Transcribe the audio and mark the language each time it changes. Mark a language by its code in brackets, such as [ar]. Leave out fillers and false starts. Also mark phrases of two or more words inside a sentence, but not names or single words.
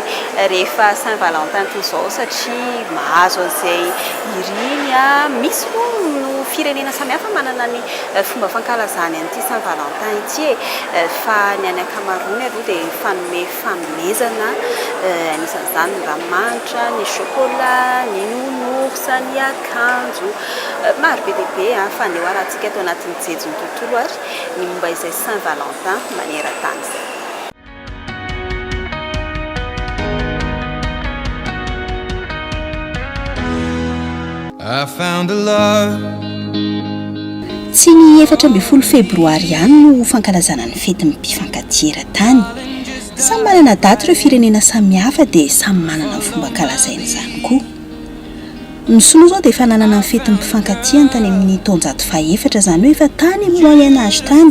[mg] rehefa Saint-Valentin toy izao satria mahazo an'izay iriny misy no firenena samihafa manana ny fomba fankalazany an'ity Saint-Valentin ity fa ny any ankamaroany aloha dia fanome fanomezana anisan'izany ny ranomanitra, ny chocolat, ny nounours, ny akanjo maro be dia be fa andehoarantsika ato anatin'ny jejony tontolo ary ny momba izay Saint-Valentin maneran-tany. [en] I found a love. [mg] Tsy ny 14 febroary ihany no fankalazana ny fetin'ny mpifankatia eran-tany. Samy manana daty ireo firenena samihafa dia samy manana ny fomba kalazaina izany koa. Ny sinoa zao dia efa nanana ny fetin'ny mpifankatia tany amin'ny taonjato faha-efatra izany hoe efa tany amin'ny [fr] moyen âge [mg] tany.